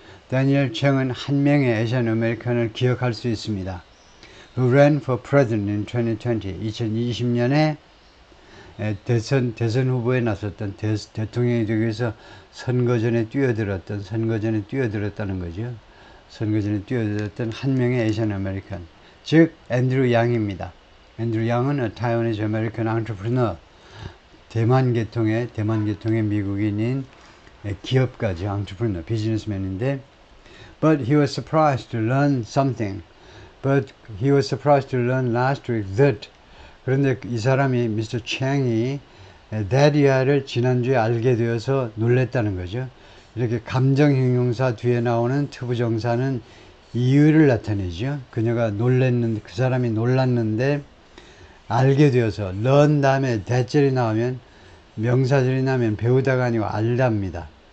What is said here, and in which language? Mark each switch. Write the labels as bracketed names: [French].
[Korean] 다니엘 챙은 한 명의 [English] Asian American [Korean] 을 기억할 수 있습니다. [English] Who ran for president in 2020. [Korean] 2020년에 대선 후보에 나섰던 대통령이 되기 위해서 선거전에 뛰어들었다는 거죠. 선거전에 뛰어들었던 한 명의 [English] Asian American. [Korean] 즉 앤드류 양입니다. 앤드류 양은 [English] a Taiwanese American entrepreneur. [Korean] 대만 계통의 미국인인 기업가죠. entrepreneur, 비즈니스맨인데 [English] But he was surprised to learn something. But he was surprised to learn last week that [Korean] 그런데 이 사람이 [English] Mr. [Korean] Chang이 that이야를 지난주에 알게 되어서 놀랬다는 거죠. 이렇게 감정형용사 뒤에 나오는 투부정사는 이유를 나타내죠. 그녀가 그 사람이 놀랐는데 알게 되어서 learn 다음에 that절이 나오면 명사절이 나면 배우다가 아니고 알답니다.